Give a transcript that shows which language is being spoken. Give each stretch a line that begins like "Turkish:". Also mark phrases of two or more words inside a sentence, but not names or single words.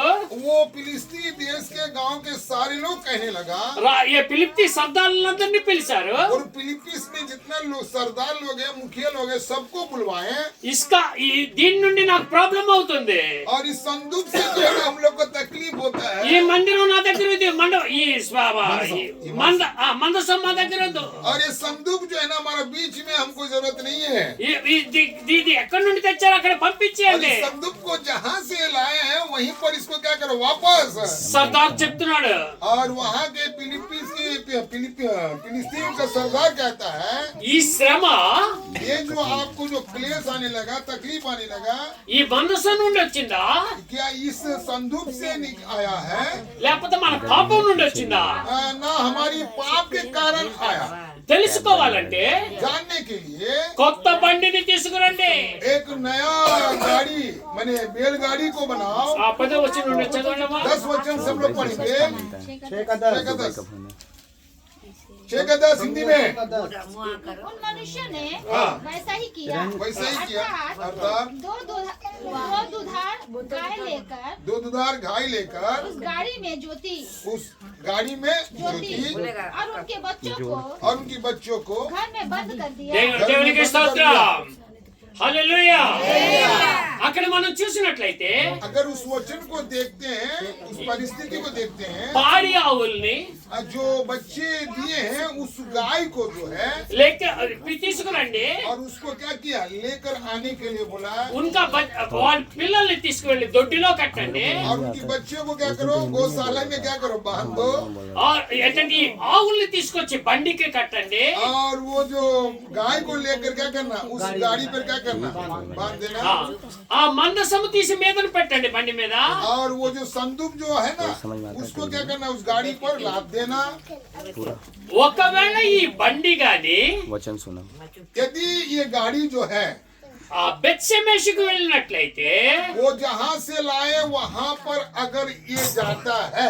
Hindi: वो फिलिस्ती देश के गांव के सारे लोग कहने लगा.
Telugu: ఈ ఫిలిప్తి సర్దారులందరినీ పిలిచారు.
Hindi: और फिलिप्पीस में जितना लोग सरदार लोग हैं, मुखिया लोग हैं, सबको बुलवाए.
Telugu: దీని నుండి నాకు ప్రాబ్లం అవుతుంది.
Hindi: और इस संदूक से जो है हम लोग को तकलीफ होता है.
Telugu: ఈ మందిరం నా దగ్గర ఉంది, మందసం మా దగ్గర ఉంది.
Hindi: और ये संदूक जो है ना हमारा बीच में हमको जरूरत नहीं है.
Telugu: ఇది ఎక్కడి నుండి తెచ్చారు అక్కడ
Hindi: और
Telugu: పంపించేయండి.
Hindi: इस संदूक को जहाँ से लाए हैं वहीं पर इसको क्या करो वापस.
Telugu: సర్దార్ చెప్తున్నాడు.
Hindi: और वहाँ के फिलिस्तीन का सरदार कहता है,
Telugu: ఈ శ్రమ
Hindi: ये जो आपको जो क्लेश आने लगा, तकलीफ आने लगा,
Telugu: ఈ మందసం నుండి వచ్చిందా
Hindi: क्या इस संदूक से आया है?
Telugu: లేకపోతే మన పాపం నుండి వచ్చిందా?
Hindi: ना हमारी पाप के कारण आया.
Telugu: తెలుసుకోవాలంటే
Hindi: जानने के लिए
Telugu: కొత్త బండిని తీసుకురండి.
Hindi: एक नया गाड़ी मैंने बैलगाड़ी को बनाओ.
Telugu: 10వ వచనం నుండి చదవండమ్మా.
Hindi: 10 वचन सब लोग पढ़ेंगे. 6 का 10 हिंदी में. उन मनुष्य ने हाँ. वैसा ही किया. वैसा ही किया. अर्थात दो दुधार गाय लेकर दो दुधार गाय लेकर उस गाड़ी में जोती उस गाड़ी में जोती जोती और उनके बच्चों को और उनकी बच्चों को घर में बंद कर दिया.
Telugu: దేవునికి స్తోత్రం. హల్లెలూయా. అక్కడ మనం చూసినట్లయితే
Hindi: अगर उस वचन को देखते हैं, उस परिस्थिति को देखते हैं,
Telugu: పాడి ఆవుల్ని
Hindi: जो बच्चे दिए हैं उस गाय को जो है
Telugu: తీసుకురండి.
Hindi: और उसको क्या किया, लेकर आने के लिए बोला.
Telugu: उनका వాళ్ళ పిల్లల్ని తీసుకువెళ్ళి దొడ్డిలో కట్టండి.
Hindi: और उनकी बच्चों को क्या करो, गौशाला में क्या करो, बांध दो.
Telugu: ఏంటంటే ఈ ఆవుల్ని తీసుకొచ్చి బండికి కట్టండి.
Hindi: और वो जो गाय को लेकर क्या करना, उस गाड़ी पर क्या करना, बांध देना.
Telugu: ఆ మందసము తీసి మీదన పెట్టండి బండి మీద.
Hindi: और वो जो संदूक जो है ना उसको क्या करना, उस गाड़ी पर लाद देना.
Telugu: ఒకవేళ ఈ బండి గాని
Hindi: वचन सुनो. यदि ये गाड़ी जो है
Telugu: ఆ బెత్షెమెషుకు వెళ్ళినట్లయితే
Hindi: वो जहाँ से लाए वहाँ पर अगर ये जाता है,